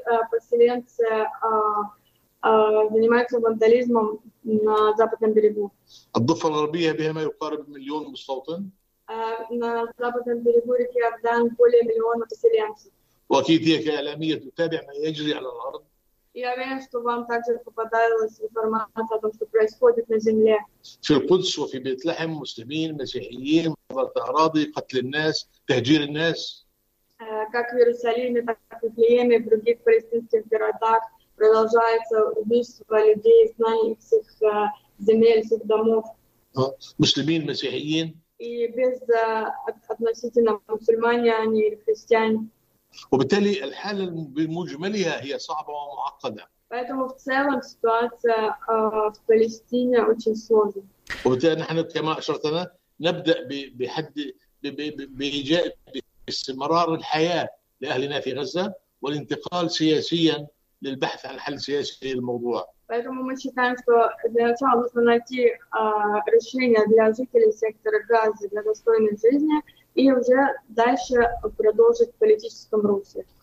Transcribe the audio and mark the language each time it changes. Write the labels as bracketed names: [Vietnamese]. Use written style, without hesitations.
[Russian] Поселенцы занимаются вандализмом на западном берегу. [Arabic] الضفة الغربية بها ما يقارب مليون مستوطن. [Russian] На западном берегу реки Ордан более миллиона поселенцев. [Arabic] وأكيد هي كإعلامية تتابع ما يجري على الأرض. [Russian] Я уверен, что вам также попадалась информация о том, что происходит на земле. [Arabic] في القدس وفي بيت لحم مسلمين مسيحيين ضربت أراضي قتل الناس تهجير الناس. [Russian] Как в Иерусалиме, так и в Лиеме, в других палестинских городах продолжается убийство людей, изгнание их земель, их домов. Мусульмин, мусульманин. И без относительно мусульмане они или христиане. [Arabic] وبالتالي الحالة بمجملها هي صعبة ومعقدة. [Russian] Поэтому в целом ситуация в Палестине очень сложная. [Arabic] وبالتالي نحن كما أشرتنا نبدأ بحد بإيجاد استمرار الحياة لأهلنا في غزة والانتقال سياسيا للبحث عن حل سياسي للموضوع. [Russian] Поэтому мы считаем, что для начала нужно найти решение для жителей сектора Газа для достойной жизни. И уже дальше продолжить в политическом русле.